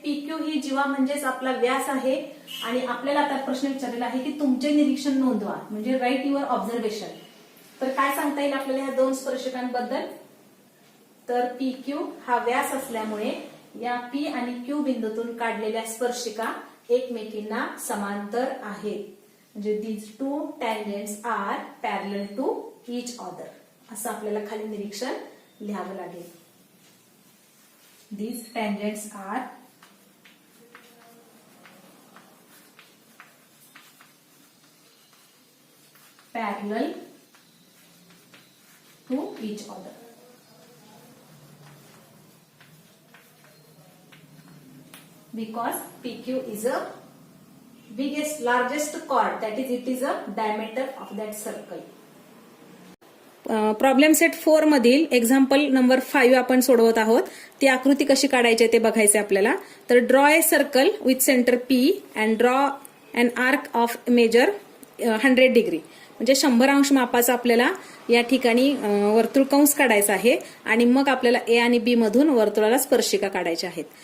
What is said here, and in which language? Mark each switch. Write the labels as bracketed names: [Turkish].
[Marathi] PQ ही जीवा म्हणजेच आपला व्यास आहे आणि आपल्याला आता प्रश्न विचारलेला आहे की तुमचे निरीक्षण नोंदवा, म्हणजे [English] Write your observation. [Marathi] तर काय सांगता येईल आपल्याला ह्या दोन स्पर्शिकांबद्दल? तर PQ हा व्यास असल्यामुळे या P आणि Q बिंदूतून काढलेल्या स्पर्शिका एकमेकींना समांतर आहेत. म्हणजे [English] these two tangents are parallel to each other [Marathi] असं आपल्याला खाली निरीक्षण लिहावं लागेल. [English] These tangents are parallel to each other. Because PQ is a largest chord, that is, it is a diameter of that circle. [Marathi] Problem set 4 मधील example number 5 आपण सोडवत आहोत. ती आकृती कशी काढायची ते बघायचे आपल्याला. तर [English] Draw a circle with centre P and draw an arc of measure 100 degree. [Marathi] म्हणजे 100 अंश मापाचा आपल्याला या ठिकाणी वर्तुळ कंस काढायचा आहे आणि मग आपल्याला A आणि B मधून वर्तुळाला स्पर्शिका काढायच्या आहेत.